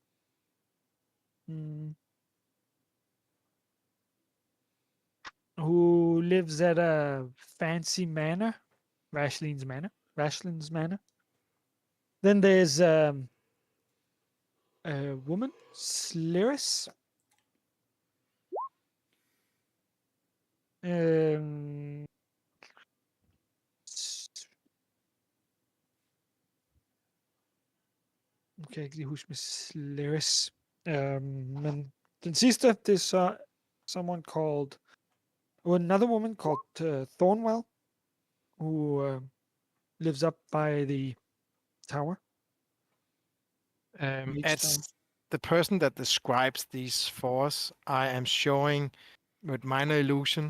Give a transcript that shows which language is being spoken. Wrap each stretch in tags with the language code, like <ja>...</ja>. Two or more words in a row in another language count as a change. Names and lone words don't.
<en>Who lives at a fancy manor, Rashlin's manor. Then there's a woman, Sliris.</en> <da>Okay, ikke lige huske med Sliris. Men den sidste, det er så</da> <en>someone called, another woman called Thornwell, who lives up by the tower. At the person that describes these for us, I am showing with minor illusion</en>